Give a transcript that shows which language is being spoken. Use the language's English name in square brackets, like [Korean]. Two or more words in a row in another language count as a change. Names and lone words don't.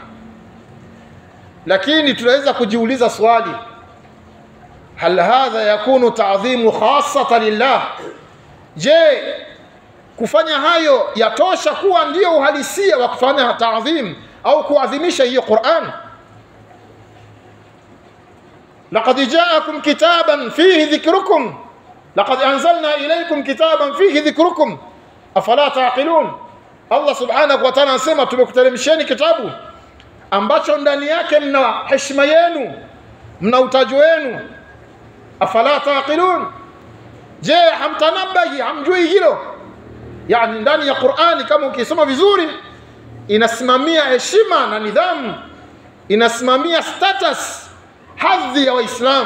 [Swahili] Lakini tunaweza kujiuliza swali, [Arabic] هل هذا يكون تعظيم خاصة لله? [Swahili] Je, Kufanya hayo yatosha kuwa ndio uhalisia wa kufanya taadhim au kuadhimisha hiyo Qur'an. [Arabic] لقد جاءكم كتابا فيه ذكركم لقد أنزلنا إليكم كتابا فيه ذكركم أفلا تعقلون. [Swahili] Allah [Arabic] سبحانه وتعالى [Swahili] anasema tumekuteremsheni kitabu ambacho ndani yake mna heshima yenu, mna utajo wenu. [Arabic] أفلا تعقلون, [Swahili] je hamtanabahi, hamjui hilo? Yani ndani ya Qur'ani kama ukisoma vizuri inasimamia heshima na nidhamu, inasimamia status, hadhi ya Waislamu.